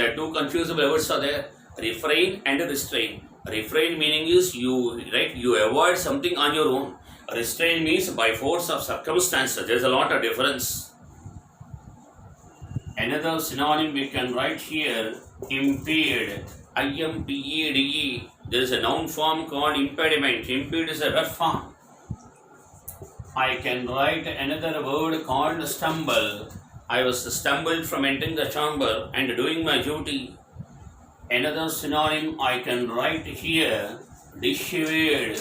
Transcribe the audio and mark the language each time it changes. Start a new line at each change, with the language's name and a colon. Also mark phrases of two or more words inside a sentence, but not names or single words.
English: There are two confusable words are there. Refrain and restrain. Refrain meaning is you avoid something on your own. Restrain means by force of circumstances. There is a lot of difference. Another synonym we can write here, impede. I-M-P-E-D-E. There is a noun form called impediment. Impede is a verb form. I can write another word called stumble. I was stumbled from entering the chamber and doing my duty. Another synonym I can write here, dissuade.